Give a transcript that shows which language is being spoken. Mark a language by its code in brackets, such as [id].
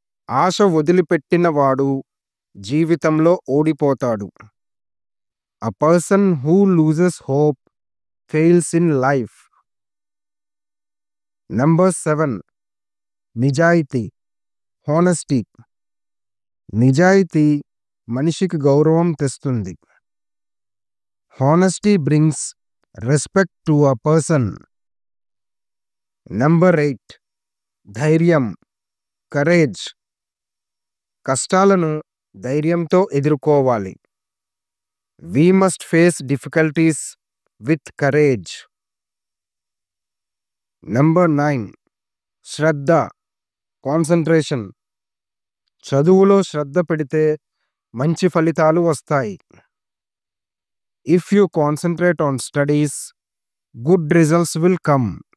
[te] ఆశ వదిలిపెట్టిన వాడు జీవితంలో ఓడిపోతాడు. [en] A person who loses hope fails in life. [te] Number 7, నిజాయితీ, హానెస్టీ. నిజాయితీ మనిషికి గౌరవం తెస్తుంది. [en] Honesty brings respect to a person. [te] Number 8, ధైర్యం, కరేజ్. కష్టాలను ధైర్యంతో ఎదుర్కోవాలి. [en] We must face difficulties with courage. [te] Number 9, Shraddha, concentration. చదువులో శ్రద్ధ పెడితే మంచి ఫలితాలు వస్తాయి. [en] If you concentrate on studies, good results will come.